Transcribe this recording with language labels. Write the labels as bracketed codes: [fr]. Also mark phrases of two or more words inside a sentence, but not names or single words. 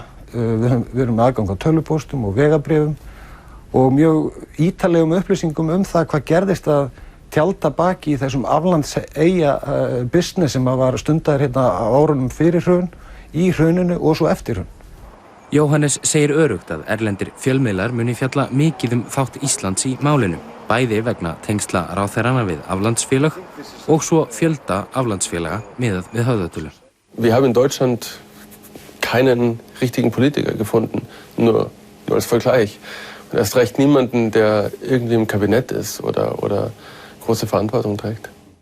[is] Við erum með aðgang á tölvupóstum og vegabréfum og mjög ítarlegum upplýsingum það hvað gerðist að tjalda baki í þessum aflandseyja business sem var stundaður hérna á árunum fyrir hrun, í hruninu og svo eftir hrun. Jóhannes segir örugt að erlendir fjölmiðlar muni fjalla mikið þátt Íslands í málinu, bæði vegna tengsla ráðherranna við aflandsfélög og svo fjölda aflandsfélaga miðað við höfðatölu. [de] Wir haben in Deutschland keinen richtigen Politiker gefunden, nur als Vergleich. Und erst recht niemanden, der irgendwie im Kabinett ist oder große Verantwortung trägt.